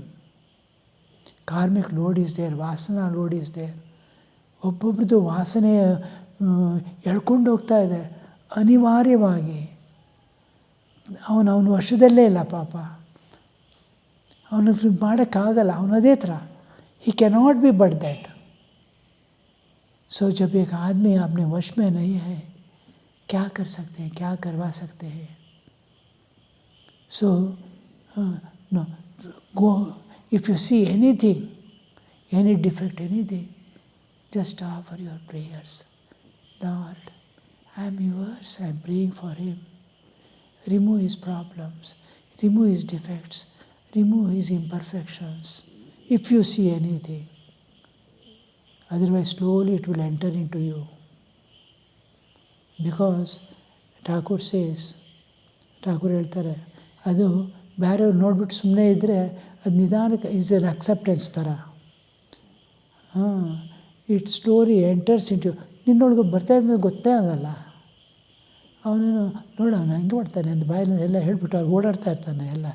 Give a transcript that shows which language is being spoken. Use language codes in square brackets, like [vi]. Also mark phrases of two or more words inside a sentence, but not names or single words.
[en] Karmic load is there, Vasana load is there. [kn] ಒಬ್ಬೊಬ್ರದ್ದು ವಾಸನೆ ಎಳ್ಕೊಂಡು ಹೋಗ್ತಾ ಇದೆ ಅನಿವಾರ್ಯವಾಗಿ. ಅವನ ವರ್ಷದಲ್ಲೇ ಇಲ್ಲ ಪಾಪ, ಅವನಿಗೆ ಮಾಡೋಕ್ಕಾಗಲ್ಲ, ಅವನದೇ ಥರ. [en] he cannot be but that. [hi] सो जब एक आदमी अपने वश में नहीं है, क्या कर सकते हैं, क्या करवा सकते हैं? [en] सो no, go, if you see anything, any defect, anything, just offer your prayers. Lord, I am yours, I am praying for him. Remove his problems, remove his defects, remove his imperfections. If you see anything, otherwise slowly it will enter into you. Because Thakur says, [kn] Thakur ಹೇಳ್ತಾರೆ, ಅದು ಬೇರೆಯವ್ರು ನೋಡ್ಬಿಟ್ಟು ಸುಮ್ಮನೆ ಇದ್ದರೆ ಅದು ನಿಧಾನಕ್ಕೆ [en] is an acceptance [kn] ಥರ. [en] it slowly enters into [kn] ನಿನ್ನೊಳಗೆ ಬರ್ತಾ ಇದ್ದ ಗೊತ್ತೇ ಆಗಲ್ಲ. ಅವನೇನು ನೋಡು ಅವನು ಹಂಗೆ ಮಾಡ್ತಾನೆ ಅಂತ ಬಾಯಲ್ಲಿ ಎಲ್ಲ ಹೇಳ್ಬಿಟ್ಟು ಅವ್ರು ಓಡಾಡ್ತಾ ಇರ್ತಾನೆ ಎಲ್ಲ.